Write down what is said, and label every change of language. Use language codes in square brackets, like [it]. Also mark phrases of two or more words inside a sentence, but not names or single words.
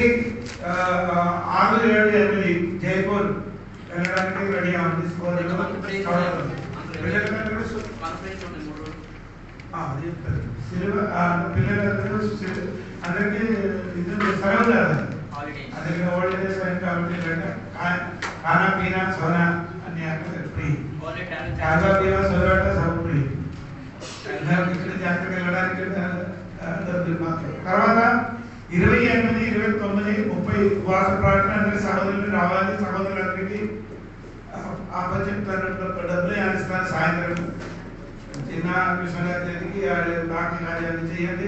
[te] 6, 7, 8 జైపూర్ వెళ్ళడానికి రెడీ అవ్వండి. మన ఫ్రెండ్స్ ఉండే 3 రోజులు. అది చెప్తారు. పిల్లలందరూ అందరికీ ఇది సెలవు కదా. హాలిడేస్. అందరికీ హాలిడేస్ అయిన కాబట్టి [hi] खाना पीना सोना अन्य फ्री [te] ఓన్లీ [hi] खाना पीना सोना सब फ्री [te] ఇక్కడ జాతరకి వెళ్ళడానికి డబ్బులు మాత్రం. తర్వాత 28, 29, 30 ఉపవాస ప్రార్థన అందరి సహోదరులు రావాలి. సహోదరులందరికీ అప్పచెప్తారు డబ్బులు యానిస్తాను. సాయంత్రం చిన్న విశ్వనాథానికి బాకీ కార్యాలు చేయండి.